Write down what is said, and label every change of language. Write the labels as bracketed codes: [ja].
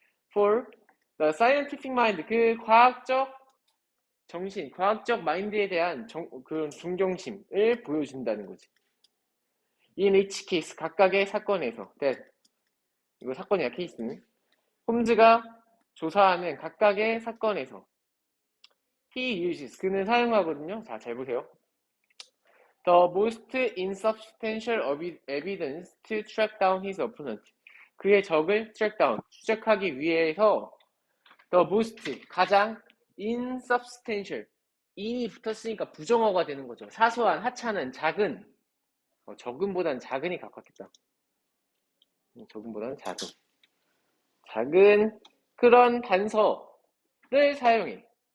[en] For the scientific mind, [ko] 그 과학적 정신, 과학적 마인드에 대한 그런 존경심을 보여준다는 거지. [en] In each case, [ko] 각각의 사건에서, 이거 사건이야, 케이스는. 홈즈가 조사하는 각각의 사건에서 [en] he uses, [ko] 그는 사용하거든요. 자, 잘 보세요. [en] The most insubstantial evidence to track down his opponent. [ko] 그의 적을 [en] track down, [ko] 추적하기 위해서 [en] the most, [ko] 가장 insubstantial, in이 붙었으니까 부정어가 되는 거죠. 사소한, 하찮은, 작은, 적음보다는 작은이 가깝겠다. 적음보다는 작은 그런 단서를 사용해.